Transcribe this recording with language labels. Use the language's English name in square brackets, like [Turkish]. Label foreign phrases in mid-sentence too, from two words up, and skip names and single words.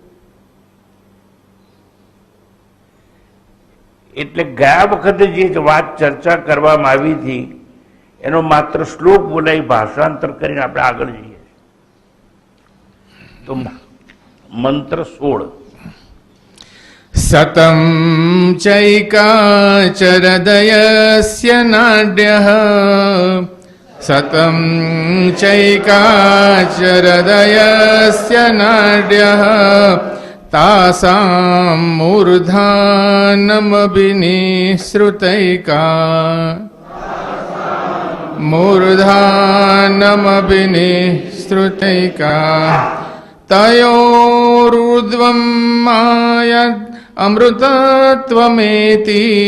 [Gujarati] એટલે ગયા વખતે જે વાત ચર્ચા કરવામાં આવી હતી એનો માત્ર શ્લોક બોલાવી ભાષાંતર કરીને આપણે આગળ જઈએ। તો મંત્ર 16 [Sanskrit] सतं चैकाचरदयस्य नाड्यः सतं चैकाचरदयस्य नाड्यः तासां मूर्धानमभिनिसृतैका तयोरुर्ध्वं मायद् अमृतत्वमेति